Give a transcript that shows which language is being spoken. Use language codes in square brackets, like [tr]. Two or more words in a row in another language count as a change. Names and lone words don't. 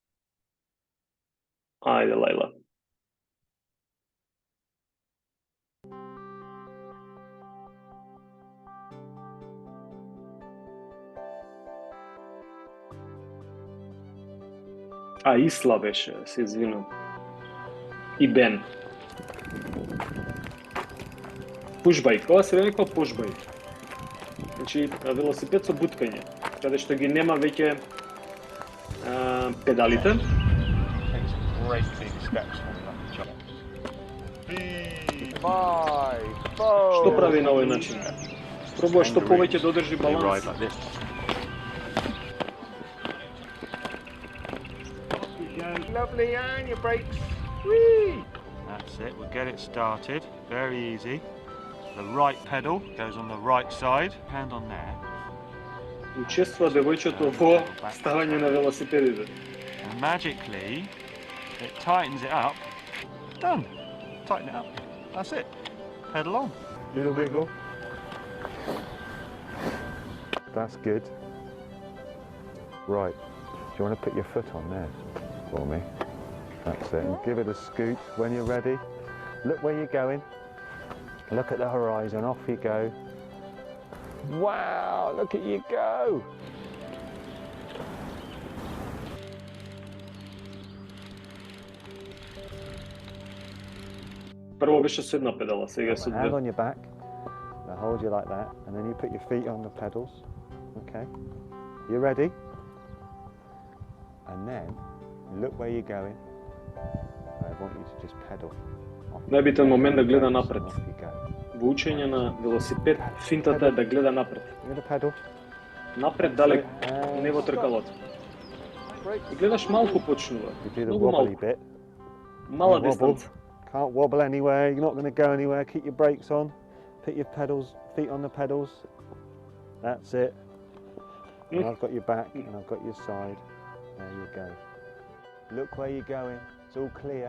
[mk] Ајде, Лајла. Исла беше, се извинувам. И Бен. Пушбајк, ова се рекла пушбајк. Значи, велосипед со буткање, каде што ги нема веќе Педалите. [en] Take some great big steps coming up the jump. [mk] Што прави на овој начин? Пробува што повеќе да одржи [en] They ride [mk] баланс. [en] like this. Lovely, and your brakes. Whee! That's it, we'll get it started. Very easy. The right pedal goes on the right side. Hand on there. [mk] Учествува девојчето во ставање на велосипедите. [en] And magically, it tightens it up. Done. Tighten it up. That's it. Pedal on. Little wiggle. That's good. Right, do you want to put your foot on there for me? That's it, and give it a scoot when you're ready. Look where you're going. Look at the horizon, off you go. Wow, look at you go. [mk] Прво беше со една педала, сега со [en] Hand [mk] две. [en] on your back. Now hold you like that, and then you put your feet on the pedals. Okay, you ready? And then look where you're going. I want you to just pedal. Off you [mk] Најбитен [en] go. [mk] момент да гледа напред. [en] Off you go. [mk] Во учење на велосипед, финтата е да гледа напред. [en] You're gonna pedal. [mk] Напред, далек, [en] And [mk] не во [en] stop. [mk] тркалото. И гледаш малку почнува. [en] You do the [mk] Многу [en] wobbly [mk] малку. [en] bit. [mk] Мала [en] Wobble. [mk] дистанца. [en] Can't wobble anywhere. You're not going to go anywhere. Keep your brakes on. Put your feet on the pedals. That's it. And I've got your back and I've got your side. There you go. Look where you're going. It's all clear.